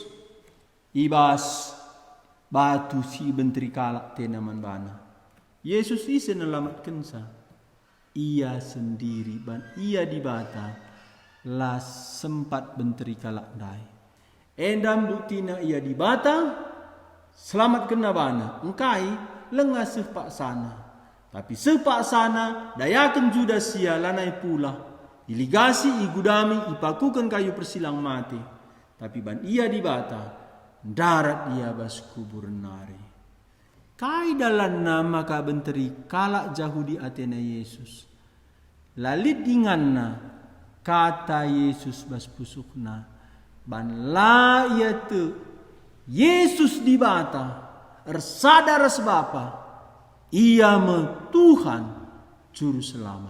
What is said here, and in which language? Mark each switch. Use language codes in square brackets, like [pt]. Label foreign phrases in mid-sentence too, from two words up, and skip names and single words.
[btx] Ibas batu si bentri kalak tenaman bana. Yesus isi nelamatkan sa. Ia sendiri ban ia dibata las sempat bentri kalak dai. Endam buktina ia dibata selamatkan nabana. Engkai lengah sepak sana. Tapi sepak sana dayakan juda sia lanai pula. Iligasi igudami ipakukan kayu persilang mati. Tapi ban ia dibata darat ia bas kubur nari. Kai dalam nama ka benteri kalak jahudi Athena Yesus. Lalit dinganna kata Yesus bas pusukna. Ban la ia te Yesus dibata ersadar sebapa ia me Tuhan juru selamat.